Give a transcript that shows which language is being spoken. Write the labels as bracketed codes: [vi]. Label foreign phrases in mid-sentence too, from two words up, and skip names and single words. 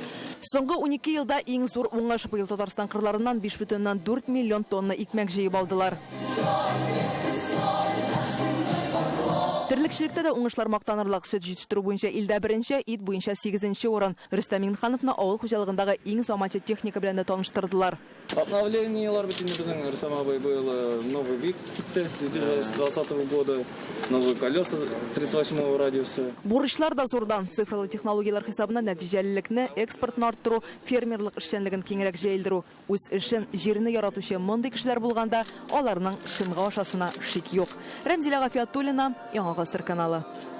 [tt] Соңгы 12 елда иң зур уңыш быел Татарстан кырларыннан 5,4 миллион тонна икмәк җыеп алдылар. Терлекчелектә дә уңышлар мактанырлык. Сөт җитештерү буенча илдә беренче, ит буенча 8нче урын. Рөстәм Минхановны авыл хуҗалыгындагы иң заманча техника белән дә таныштырдылар. Обновлениелар безнең Рөстәм абый [ru] был новый ВИК с 2020 года, новые колеса 38 радиуса. [tt] Бурычлар да зурдан. Цифрлы технологиялар хисабына нәтиҗәлелекне, экспортны арттыру, фермерлык эшчәнлеген киңрәк җәелдерү. Үз эшен, җирне яратучы мондый кешеләр булганда, аларның шынга ашасына шик юк. Рәмзилә Гафиятуллина, Яңа Гасыр каналы.